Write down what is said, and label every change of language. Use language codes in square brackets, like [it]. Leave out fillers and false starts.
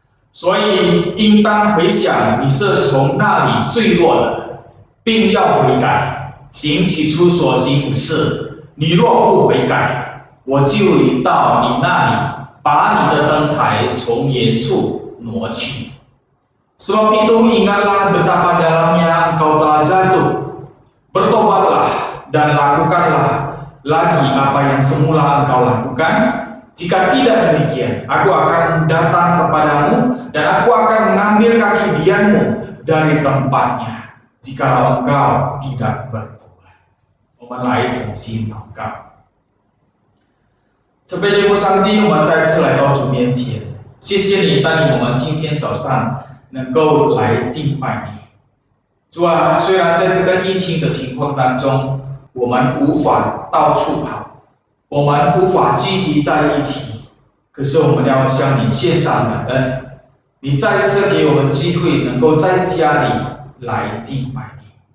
[zh] 所以应当回想你是从那里坠落的，并要悔改。行起初所行的事，你若不悔改，我就到你那里，把你的灯台从原处挪去。 [id] Sebab itu ingatlah betapa dalamnya engkau telah jatuh. Bertobatlah dan lakukanlah lagi apa yang semula engkau lakukan. Jika tidak demikian, aku akan datang kepadamu dan aku akan mengambil kaki dianmu dari tempatnya, jikalau engkau tidak bertobat. [zh] 我们来同心祷告。慈悲的父上帝，我们再次来到主面前，谢谢你带领我们今天早上能够来敬拜你。主啊，虽然在这个疫情的情况当中，我们无法到处跑，我们无法聚集在一起，可是我们要向你献上感恩，你再一次给我们机会，能够在家里来敬拜你。